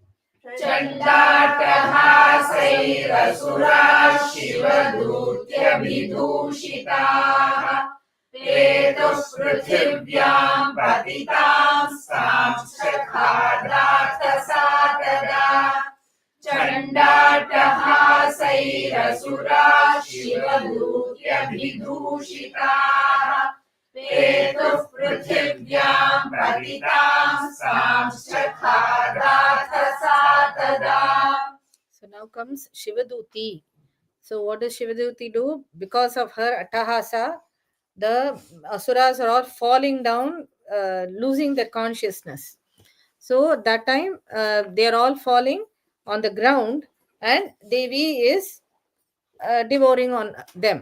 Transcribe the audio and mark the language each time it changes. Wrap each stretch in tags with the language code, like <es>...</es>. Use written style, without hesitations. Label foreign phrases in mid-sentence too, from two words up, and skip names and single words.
<sa>चण्डाट्टहासैरसुरा शिवदूत्यभिदूषिताः पेतुः पृथिव्यां पतितांस् तांश्च खादाथ सा तदा चण्डाट्टहासैरसुरा शिवदूत्यभिदूषिताः ह्यभिदूषिताः पेतुः पृथिव्यां पतितां सांश्चखादाथ सा तदा.</sa> <en>So now comes Shivaduti. So what does Shivaduti do? Because of her Attahasa, the Asuras are all falling down, losing their consciousness. So that time they are all falling on the ground, and Devi is devouring on them.</en>